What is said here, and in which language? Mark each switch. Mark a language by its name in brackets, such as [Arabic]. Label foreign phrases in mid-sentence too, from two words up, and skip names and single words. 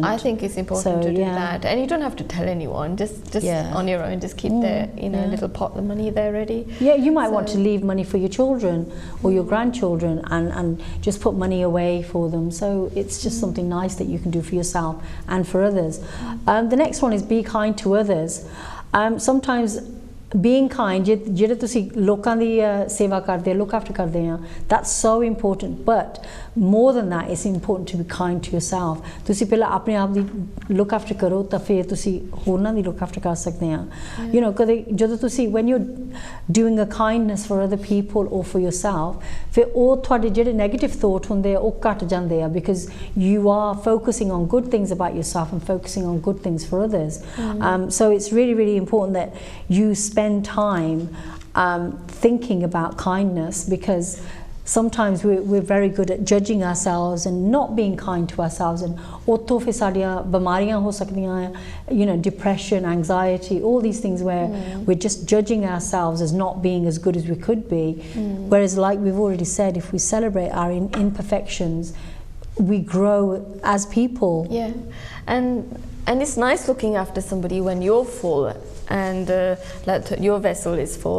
[English] I think it's important to do that, and you don't have to tell anyone. Just on your own, just keep their, you know, little pot of money there ready. Yeah, you might want to leave money for your children or your grandchildren, and just put money away for them. So it's just something nice that you can do for yourself and for others. The next one is be kind to others. Sometimes being kind, [Punjabi] ਜਿਹੜੇ ਤੁਸੀਂ ਲੋਕਾਂ ਦੀ ਸੇਵਾ ਕਰਦੇ, [English] look after [Punjabi] ਕਰਦੇ ਆ, [English] that's so important. But more than that, it's important to be kind to yourself. [Punjabi] ਤੁਸੀਂ ਪਹਿਲਾਂ ਆਪਣੇ ਆਪ ਦੀ [English] look after [Punjabi] ਕਰੋ, ਤਾਂ ਫਿਰ ਤੁਸੀਂ ਹੋਰਨਾਂ ਦੀ [English] look after [Punjabi] ਕਰ ਸਕਦੇ ਆ. [English] You know, [Punjabi] ਕਦੇ ਜਦੋਂ ਤੁਸੀਂ [English] when you're doing a kindness for other people or for yourself, [Punjabi] ਫਿਰ ਉਹ ਤੁਹਾਡੇ ਜਿਹੜੇ [English] negative thought [Punjabi] ਹੁੰਦੇ ਆ, ਉਹ ਘਟ ਜਾਂਦੇ ਆ, [English] because you are focusing on good things about yourself and focusing on good things for others. So it's really, really important that you spend time thinking about kindness, because sometimes we're very good at judging ourselves and not being kind to ourselves, and [Punjabi] ਉੱਥੋਂ ਫਿਰ ਸਾਡੀਆਂ ਬਿਮਾਰੀਆਂ ਹੋ ਸਕਦੀਆਂ, [English] you know, depression, anxiety, all these things where we're just judging ourselves as not being as good as we could be. Whereas, like we've already said, if we celebrate our imperfections, we grow as people. Yeah, and it's nice looking after somebody when you're full and that your vessel is full.